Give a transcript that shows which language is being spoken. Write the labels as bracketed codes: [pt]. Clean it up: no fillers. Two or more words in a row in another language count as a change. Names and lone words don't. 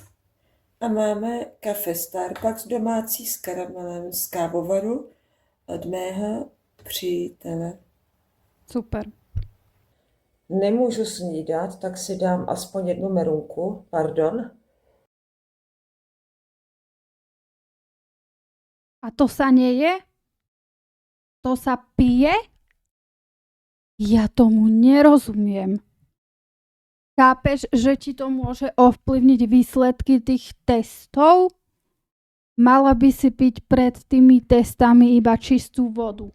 [cs] A máme kafe Starbucks domácí s karamelem z kávovaru od mého přítele. Super. Nemůžu snídat, tak si dám aspoň jednu merunku, pardon. [sk] A to sa neje? To sa pije? Ja tomu nerozumiem. Chápeš, že ti to môže ovplyvniť výsledky tých testov? Mala by si piť pred tými testami iba čistú vodu.